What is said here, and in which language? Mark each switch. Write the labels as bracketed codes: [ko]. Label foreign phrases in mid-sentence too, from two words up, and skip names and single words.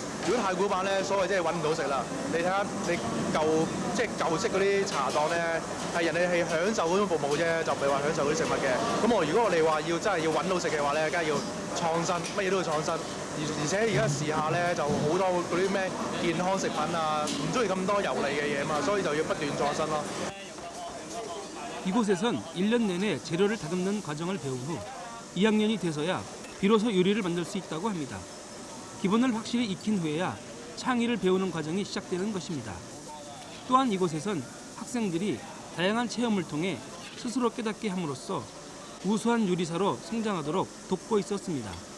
[yue] 如果太古板咧，所謂即係揾唔到食啦。你睇下你舊式嗰啲茶檔咧，係人哋係享受嗰種服務啫，就唔係話享受嗰啲食物嘅。如果我哋話要真係要揾到食嘅話咧，梗係要創新，乜嘢都要創新。而且而家時下咧就好多嗰啲咩健康食品啊，唔中意咁多油膩嘅嘢嘛，所以就要不斷創新咯。 [ko] 이곳에선 1년 내내 재료를 다듬는 과정을 배운 후 2학년이 돼서야 비로소 요리를 만들 수 있다고 합니다. 기본을 확실히 익힌 후에야 창의를 배우는 과정이 시작되는 것입니다. 또한 이곳에선 학생들이 다양한 체험을 통해 스스로 깨닫게 함으로써 우수한 요리사로 성장하도록 돕고 있었습니다.